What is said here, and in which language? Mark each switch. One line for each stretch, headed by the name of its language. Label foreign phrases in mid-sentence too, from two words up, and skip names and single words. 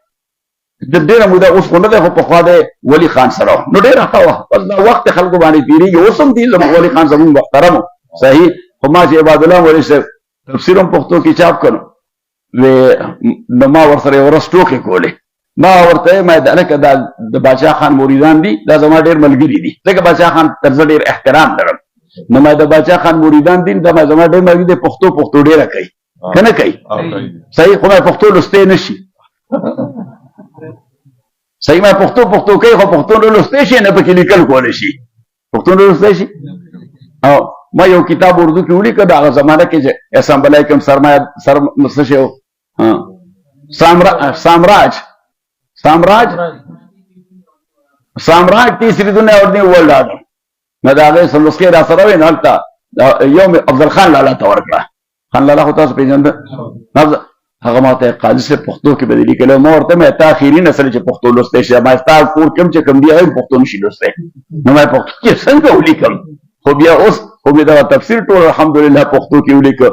Pashto: د ډېره موده اوس خو نه دی خو پخوا دی ولي خان سره نو ډېره ښه وه بس دا وخت خلکو باندې تېرېږي اوس هم دي زموږ ولي خان زموږ محترم صحیح خو ما چې عبادالله مولوي صاحب تفسیر هم پښتو کې چاپ کړو نو ما ورسره یو ورځ ټوکې کولې ما ورته ما هلکه دا د باچا خان مریدان دي دا زما ډېر ملګري دي ځکه باچا خان تر زه ډېر احترام لرم نو ما د باچا خان مریدان دي دا زما ډېر ملګري دي پښتو ډېره کوي که نه کوي صحیح خو ما پښتو لوستی نه شي صحیح ما پښتو کوي خو پښتو نه لوستی شي نه پکې لیکل کولی شي پښتو نه لوستی شي او ما یو کتاب اردو کې ولیکه د هغه زمانه کې چې اسامبلی کې هم څه شی و سامراج تیسری دنیا اور نیو ورلډ آرډر نو د هغې څه نسخې را سره وې نو هلته یو مې افضل خان لالا ته ورکړه خان لالا خو تاسو پېژنده هغه ما ته قاضي صاحب پښتو کې به دې لیکلی ما ورته مې تا اخري نسل چې پښتو لوستی شي ما ستا کور کې هم چې کوم دي هغه پښتو نشي لوستی نو ما پښتو کې څنګه ولیکم خو بیا اوس خو مې دا تفسیر ټول الحمدلله پښتو کې ولیکه.